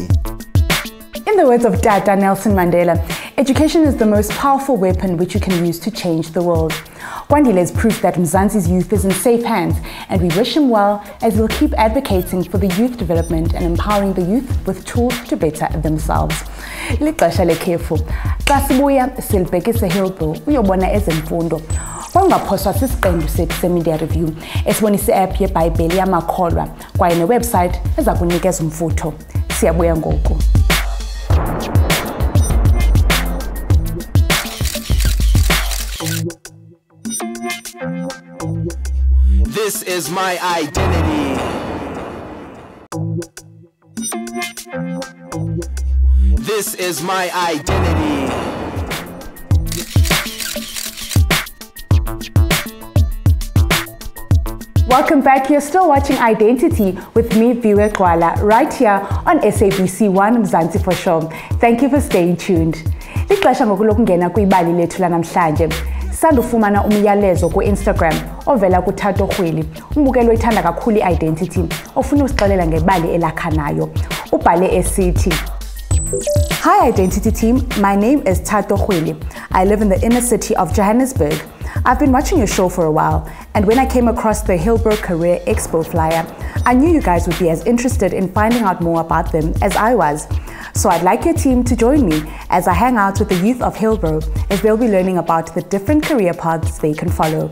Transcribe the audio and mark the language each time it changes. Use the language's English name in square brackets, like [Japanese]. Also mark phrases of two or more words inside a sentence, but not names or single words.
[English] In the words of Dada Nelson Mandela, education is the most powerful weapon which you can use to change the world. Kwandile is proof that Mzansi's youth is in safe hands, and we wish him well as he'll keep advocating for the youth development and empowering the youth with tools to better themselves. [Xhosa] Lixesha lekhefu. Xa sibuya silibhekise Hillbrow uyobona ezemfundo. Wangaphoswa sisiqendu sethu se- [English] media review [Xhosa] esibonisa i-app yeBhayibheli yamakholwa kwaye newebsite eza kunikeza umfutho. Siyabuya ngoku. [English] This is my identity. This is my identity. Welcome back. You're still watching Identity with me, Viwe Gxwala, right here on SABC 1 Mzansi for sure. Thank you for staying tuned. [Xhosa] Lixesha ngokulokungena kwibali lethu lanamhlanje. Sandufumana umyalezo ku-Instagram ovela kuThato Khwili, umbukeli oyithanda kakhulu i-Identity, ofuna usixelela ngebali elakhanayo. Ubhale esithi, [English] Hi Identity team, my name is Thato Khwili. I live in the inner city of Johannesburg. I've been watching your show for a while, and when I came across the Hillbrow Career Expo flyer, I knew you guys would be as interested in finding out more about them as I was. So I'd like your team to join me as I hang out with the youth of Hillbrow as they'll be learning about the different career paths they can follow.